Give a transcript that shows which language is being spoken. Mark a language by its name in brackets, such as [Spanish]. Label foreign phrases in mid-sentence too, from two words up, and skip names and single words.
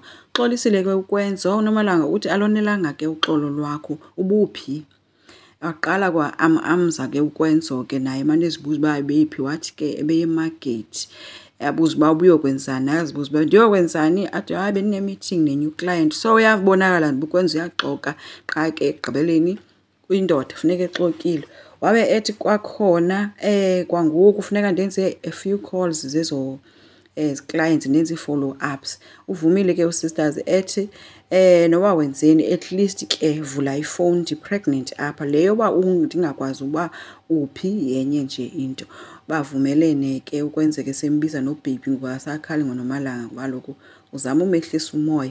[Xhosa] Xolisile ke uKwenzo. uNomalanga uthi alonelanga ke uxolo lwakho, ubuphi? Waqala kwa amza ke uKwenzo ke naye manje ezibuza uba ebephi. Wathi ke ebeyemagethi. Yabuza uba ubuyokwenzani, yazibuza uba ndiyokwenzani. Athi hayi bendine-meeting ne- [English] new client. [Xhosa] So uyabonakala nje uKwenzo uyaxoka qha ke ekugqibeleni uyindoda funeka exokile. Wabe ethi kwakhona kwangoku funeka ndenze [English] a few calls [Xhosa] zezo clients, ndenze i-follow-ups. Uvumile ke usisters ethi noba wenzeni [English] at least [Xhosa] ke vula ifowuni, ndi-pregnant apha. Leyo uba ndingakwazi uba uphi yenye nje into. Bavumelene ke ukwenzeke sembiza noBaby ngoba asakhali ngoNomalanga ngoba kaloku uzama umehlisa umoya.